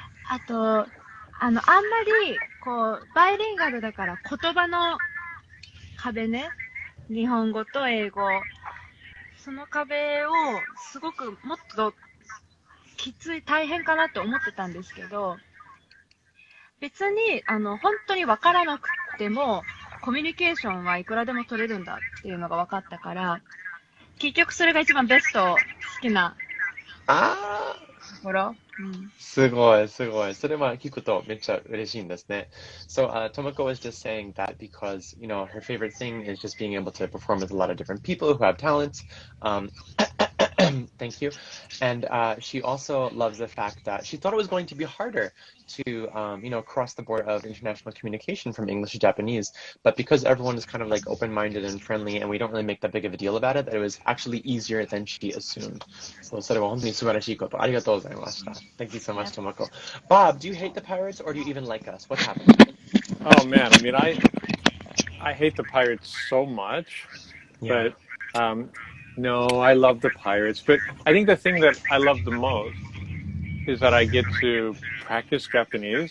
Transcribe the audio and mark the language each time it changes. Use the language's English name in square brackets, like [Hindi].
[Japanese] あと、あんまり、バイリンガルだから言葉の壁ね、日本語と英語、その壁をすごくもっときつい、大変かなと思ってたんですけど、別に、本当に分からなくても、コミュニケーションはいくらでも取れるんだっていうのが分かったから、結局それが一番ベスト、好きなほら。すごい、すごい。それは聞くとめっちゃ嬉しいんですね。 [English] So, Tomoko was just saying that because, her favorite thing is just being able to perform with a lot of different people who have talents. Thank you. And she also loves the fact that she thought it was going to be harder to, cross the border of international communication from English to Japanese. But because everyone is kind of like open-minded and friendly, and we don't really make that big of a deal about it, that it was actually easier than she assumed. [Japanese] So, それは本当に素晴らしいこと。ありがとうございました。 [English] Thank you so much, Tomoko. Bob, do you hate the pirates or do you even like us? What's happening? Oh man, I mean, I hate the Pirates so much, Yeah. but no, I love the Pirates. But I think the thing that I love the most is that I get to practice Japanese.